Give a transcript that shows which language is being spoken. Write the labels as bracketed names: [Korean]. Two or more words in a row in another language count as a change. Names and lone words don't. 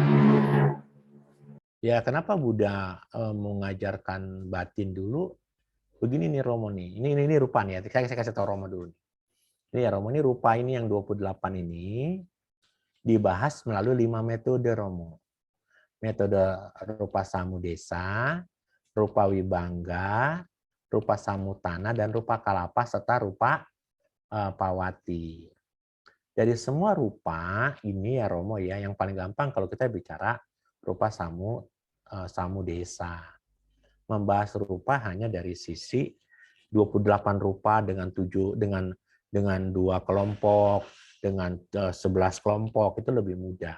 [Indonesian] Ya, kenapa Buddha mengajarkan batin dulu? Begini nih Romo nih. Ini rupa nih ya. Saya kasih tahu Romo dulu. Ini ya Romo, ini rupa ini yang 28 ini dibahas melalui 5 metode Romo. [Pali] Metode rupa samudesa, rupa wibangga, rupa samutana, dan rupa kalapa, serta rupa pawati. [Indonesian] Dari semua rupa ini ya Romo ya, yang paling gampang kalau kita bicara [Pali] rupa samudesa. [Indonesian] Membahas rupa hanya dari sisi 28 rupa dengan 2 kelompok, dengan 11 kelompok, itu lebih mudah.